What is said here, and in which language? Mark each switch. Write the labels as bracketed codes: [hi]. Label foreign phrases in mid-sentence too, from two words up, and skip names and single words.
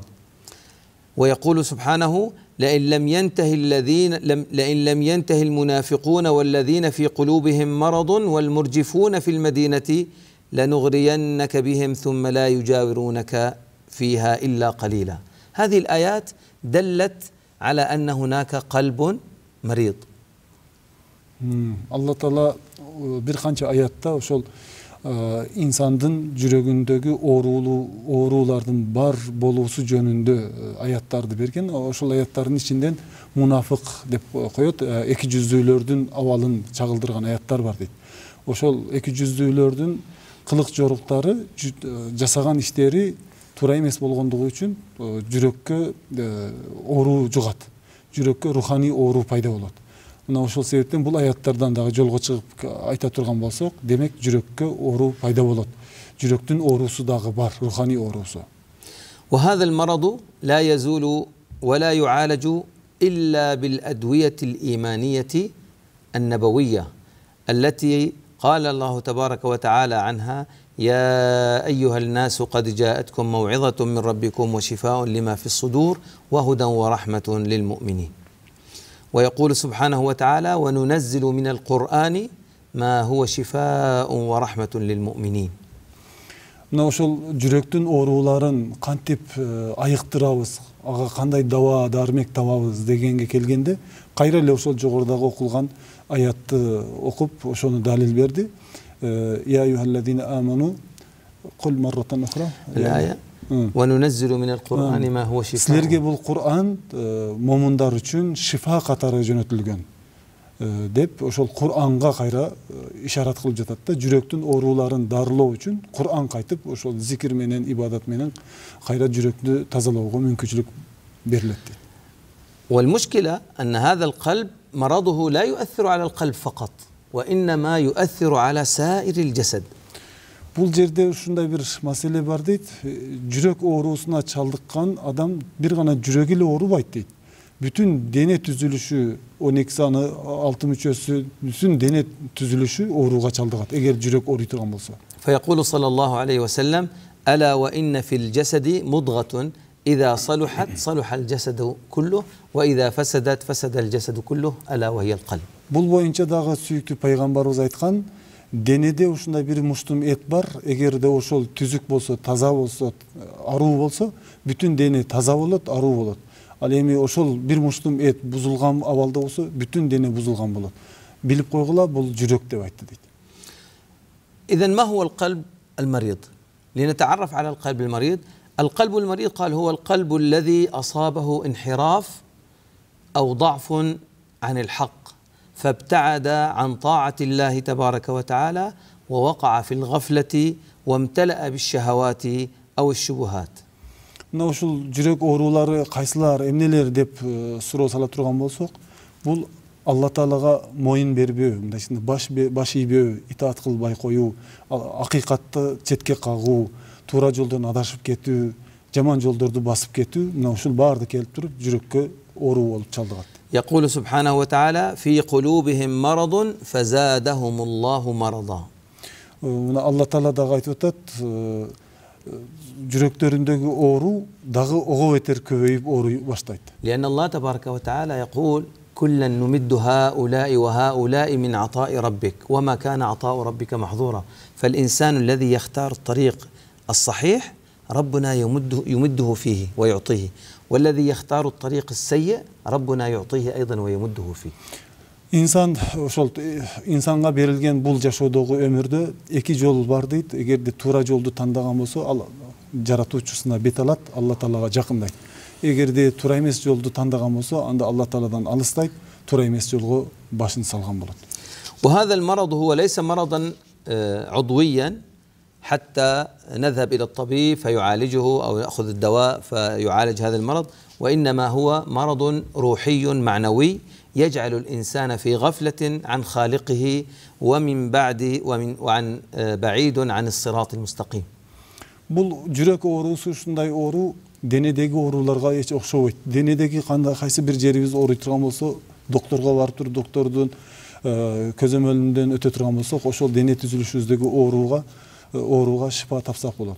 [ar] ويقول سبحانه لئن لم ينتهي المنافقون والذين في قلوبهم مرض والمرجفون في المدينة لنغرينك بهم ثم لا يجاورونك فيها إلا قليلا. هذه الآيات دلت على أن هناك قلب مريض. الله تعالى [ky] бир канча аятта ошол insandын жүрөгүндөгү оорулардын бар болуусу жөнүндө аяттарды берген. Ошол аяттардын ичинден мунафык деп коет, эки жүздүүлөрдүн абалын чагылдырган аяттар бар дейт. Ошол эки жүздүүлөрдүн кылык жоруктары, жасаган иштери туура эмес болгондугу үчүн жүрөккө оору жугат. Жүрөккө руханий оору пайда болот. Мына ошол себептен бул аяттардан дагы жолго чыгып айта турган болсок, демек жүрөккө оору пайда болот. Жүрөктүн оорусу дагы бар, руханий оорусу. [ar] وهذا المرض لا يزول ولا يعالج إلا بالأدوية الإيمانية النبوية التي قال الله تبارك وتعالى عنها يا أيها الناس قد جاءتكم موعظة من ربكم وشفاء لما في الصدور وهدى ورحمة للمؤمنين. ويقول سبحانه وتعالى وننزل من القرآن ما هو شفاء ورحمة للمؤمنين. [ky] Мына ошол жүрөктүн ооруларын кантип айыктырабыз, ага кандай дава, дармек табабыз дегенге келгенде, кайра эле ошол жогорудагы окулган аятты окуп, ошону далил берди. [ar] يا أيها الذين آمنوا قل مرة أخرى. وننزل من القرآن ما هو شفاء. [ky] Силерге бул Кур'ан момундар үчүн шифа катары жөнөтүлгөн деп ошол Кур'анга кайра ишарат кылып жатат да, жүрөктүн ооруларын дарылоо үчүн Кур'ан кайтып ошол зикир менен, ибадат менен кайра жүрөктү тазалоого мүмкүнчүлүк берилет. [ar] والمشكلة أن هذا القلب مرضه لا يؤثر على القلب فقط وإنما يؤثر على سائر الجسد. [ky] Бул жерде ушундай бир маселе бар дейт. Жүрөк оорусуна чалдыккан адам бир гана жүрөк эле оорубайт дейт. Бүтүн дене түзүлүшү, 12 саны, 6 мүчөсү, бүтүн дене түзүлүшү ооруга чалдыгат эгер жүрөк ооруй турган болсо. [ar] فيقول صلى الله عليه وسلم ألا وإن في الجسد مضغة إذا صلحت صلح الجسد كله وإذا فسدت فسد الجسد كله ألا وهي القلب. [ky] Бул боюнча дагы сүйүктүү пайгамбарыбыз айткан, денеде ушундай бир муштум эт бар, эгерде ошол түзүк болсо, таза болсо, аруу болсо, бүтүн дене таза болот, аруу болот. Ал эми ошол бир муштум эт бузулган абалда болсо, бүтүн дене бузулган болот. Билип койгула, бул жүрөк деп айтты дейт. [ar] إذن ما هو القلب المريض لنتعرف على القلب المريض. القلب المريض قال هو القلب الذي أصابه انحراف أو ضعف عن الحق فابتعد عن طاعة الله تبارك وتعالى ووقع في الغفلة وامتلأ بالشهوات أو الشبهات. [ky] Мына ушул жүрөк оорулары кайсылар, эмнелер деп суроо сала турган болсок, бул Алла Таалага моюн бербөө, мындайча баш ийбөө, итаат кылбай коюу, акыйкатты четке кагуу, туура жолдон адашып кетүү, жаман жолдорду басып кетүү, мына ушул баарды келип туруп жүрөккө оору болуп чалдыгат. [ar] يقول سبحانه وتعالى في قلوبهم مرض فزادهم الله مرضا. [ky] Мына Алла Таала дагы айтып атат, жүрөктөрүндөгү оору дагы ого бетер көбөйүп ооруй баштайт. [ar] لأن الله تبارك وتعالى يقول كلا نمد هؤلاء وهؤلاء من عطاء ربك وما كان عطاء ربك محظورا. فالإنسان الذي يختار الطريق الصحيح ربنا يمده فيه ويعطيه، والذي يختار الطريق السيء ربنا يعطيه أيضا ويمده فيه. [ky] İnsan ошол insanga берилген бул жашоодогу өмүрдө эки жол бар дейт. Эгерде туура жолду тандаган болсо, ал жаратуучусуна бет алат, Алла Таалага жакындайт. Эгерде туура эмес жолду тандаган болсо, анда Алла Тааладан алыстайт, туура эмес жолго башын салган болот. [ar] وهذا المرض هو ليس مرضا عضويا حتى نذهب إلى الطبيب فيعالجه أو يأخذ الدواء فيعالج هذا المرض، وإنما هو مرض روحي معنوي يجعل الإنسان في غفلة عن خالقه وعن بعيد عن الصراط المستقيم. [ky] Бул жүрөк оорусу ушундай оору денедеги ооруларга эч окшобойт. Денедеги кайсы бир жерибиз ооруй турган болсо, докторго барып туруп доктордун көзөмөлүндөн өтө турган болсок, ошол дене түзүлүшүбүздөгү ооруга шифа тапсак болот.